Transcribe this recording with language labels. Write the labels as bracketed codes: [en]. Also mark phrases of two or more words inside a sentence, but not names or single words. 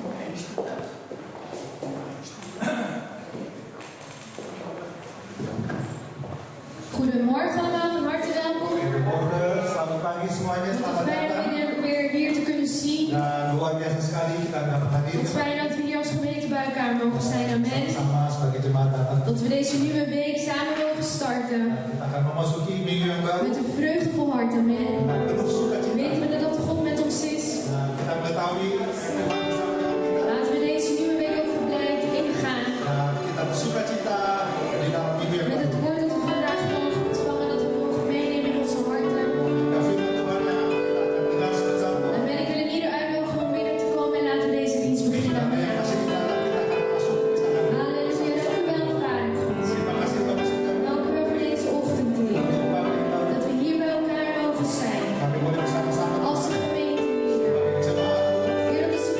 [nl] Goedemorgen allemaal, van harte welkom. Goedemorgen, [id] selamat pagi semuanya, selamat [nl] Fijn [id] datang. [nl] om jullie weer hier te kunnen zien. [id] Dan luar biasa sekali kita dapat hadir. [nl] Wat fijn dat we hier als gemeente bij elkaar mogen zijn, amen. [id] Sama sebagai jemaat datang. [nl] Dat we deze nieuwe week samen mogen starten. [id] Kita akan memasuki minggu yang baru. [nl] Met een vreugdevol hart, amen. [id] Penuh sukacita. [nl] Weten we dat God met ons is? [id] Kita mengetahui Tuhan bersama dengan kita. [nl] Laten we deze nieuwe week ook verblijd ingaan. [id] Kita bersukacita di dalam minggu yang [nl] Met [id] baru. [nl] het woord dat we vandaag mogen ontvangen, dat we mogen meenemen in onze harten. [id] Dan firman Tuhan yang kita akan dengar bersama. Amen. [nl] Ik wil in ieder uitnodigen om binnen te komen en laten we deze dienst beginnen. [id] Amin. [nl] Amen. [id] Masih di dalam kita akan masuk. Kita akan [nl] Halleluja. Dank u wel, Vader God. [id] terima kasih Bapak Surga. [nl] Dank u wel voor deze ochtend, Heer. Dat we hier bij elkaar mogen zijn. [id] Kami boleh bersama-sama [nl] Als gemeente, Heer. [id] jemaat. [nl] Heer, dat